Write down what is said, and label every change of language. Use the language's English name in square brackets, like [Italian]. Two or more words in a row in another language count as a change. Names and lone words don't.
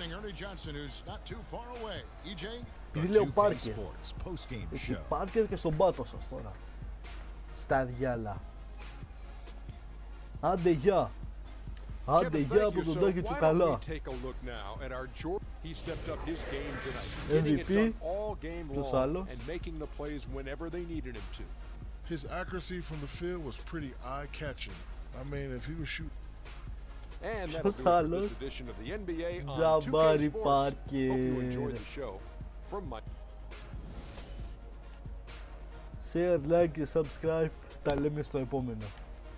[Greek] Επειδή λέω Πάρκερ, έχει Πάρκερ και στον πάτο σας τώρα. Στα διάλα. Άντε γεια. Άντε γεια από τον Τάκη Τσουκαλά. MVP, ποιος άλλος? [English] His accuracy from the field was pretty eye-catching. I mean, if he was shooting. [Greek] Ποιος άλλος? Τζαμπάρι Πάρκερ. [English] Share, like [Greek] και subscribe. Τα λέμε στο επόμενο.